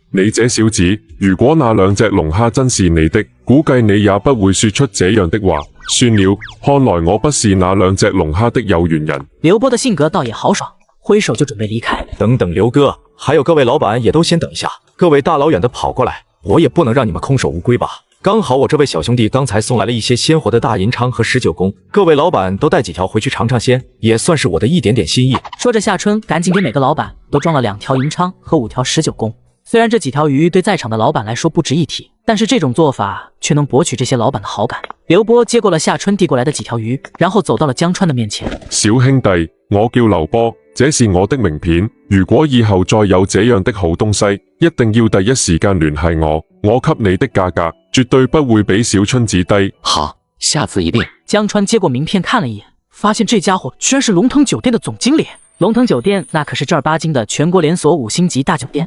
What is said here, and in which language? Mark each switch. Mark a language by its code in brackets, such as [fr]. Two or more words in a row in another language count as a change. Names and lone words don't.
[zh] 你這小子，如果那2隻龍蝦真是你的，估計你也不會說出這樣的話。算了，看來我不是那2隻龍蝦的有緣人。劉波的性格倒也豪爽，揮手就準備離開。等等，劉哥，還有各位老闆也都先等一下。各位大老遠的跑過來，我也不能讓你們空手無歸吧。刚好我这位小兄弟刚才送来了一些鲜活的大银昌和19公，各位老板都带几条回去尝尝鲜，也算是我的一点点心意。说着，夏春赶紧给每个老板都装了2条银昌和5条19公。虽然这几条鱼对在场的老板来说不值一提，但是这种做法却能博取这些老板的好感。刘波接过了夏春递过来的几条鱼，然后走到了江川的面前。小兄弟，我叫劉波，這是我的名片。如果以後再有這樣的好東西，一定要第一時間聯繫我。我給你的價格絕對不會比小春子低。好，下次一定。江川接過名片看了一眼，發現這家伙居然是龍騰酒店的總經理。龍騰酒店那可是正儿八經的全國連鎖5星級大酒店。